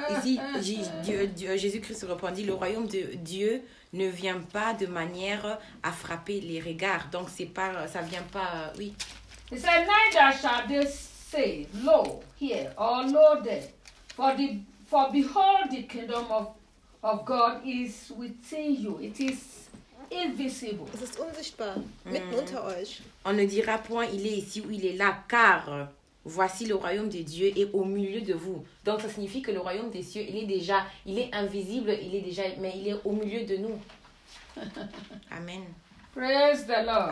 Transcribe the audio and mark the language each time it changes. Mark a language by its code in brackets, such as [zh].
[fr] Ici, Jésus-Christ répondit, le royaume de Dieu ne vient pas de manière à frapper les regards. Donc, c'est pas, ça vient pas, oui. [en] He said, neither shall they say, lo, here, or lo, there. For behold, the kingdom of God is within you. It is invisible. [de] Es ist unsichtbar, mitten unter euch. [fr] On ne dira point, il est ici ou il est là, car... Voici le royaume de Dieu est au milieu de vous. Donc ça signifie que le royaume des cieux, il est invisible, mais il est au milieu de nous. Amen. [en] Praise the Lord.